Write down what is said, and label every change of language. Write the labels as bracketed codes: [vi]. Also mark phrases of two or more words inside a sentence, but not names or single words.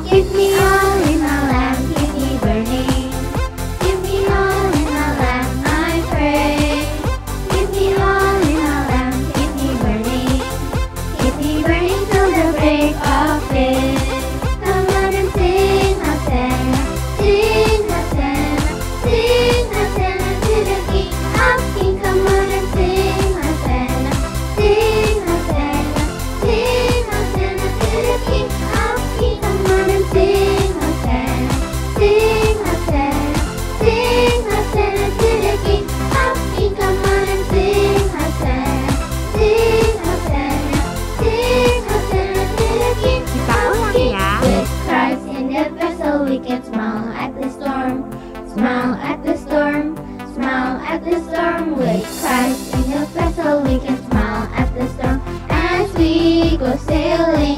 [en] Give me all in my lamp, keep me burning. Give me all in my lamp, I pray. Give me all in my lamp, keep me burning. Keep me burning till the break of day. Come on and sing Hosanna, sing Hosanna, sing Hosanna to the King of Kings. Come on and sing Hosanna, sing Hosanna, sing Hosanna to the King of Kings. Come on and sing Hosanna, sing Hosanna, sing Hosanna to the King of Kings. Come on and sing Hosanna, sing Hosanna, sing Hosanna to the King [id] Kita [en] of [id] ulang [en] Kings. [id] ya. [en] With Christ in the vessel, we can smile at the storm, smile at the storm, smile at the storm. With Christ in the vessel, we can smile at the storm as we go sailing